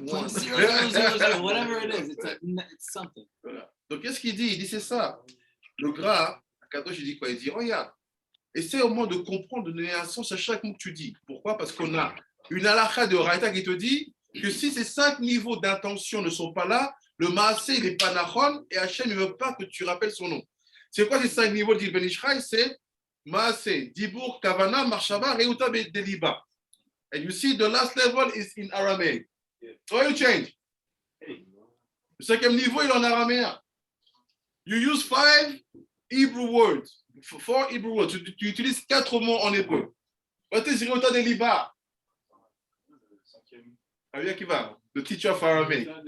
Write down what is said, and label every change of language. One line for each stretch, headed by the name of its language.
English: 0.0000, whatever it is, it's something.
French: Voilà. Donc, qu'est-ce qu'il dit? Il dit, c'est ça. Le Gra, à Kadosh, il dit quoi? Il dit, regarde, essaie au moins de comprendre, de donner un sens à chaque mot que tu dis. Pourquoi? Parce qu'on a une halakha de Oraita qui te dit que si ces 5 niveaux d'intention ne sont pas là, le Maaseh, il n'est pas Nachon, et Hachem ne veut pas que tu rappelles son nom. C'est quoi ces 5 niveaux, dit Ben Ishchai? C'est Maaseh, Dibur, Kavana, Marshava, Reuta, Deliba.
English: And you see the last level is in Aramaic. So you change.
French: Le 5e niveau, il est en araméen.
English: You use 5 Hebrew words, 4 Hebrew words.
French: Tu utilises 4 mots en hébreu.
English: What is Reuta Deliba? Javier Kiva, the teacher of Aramaic.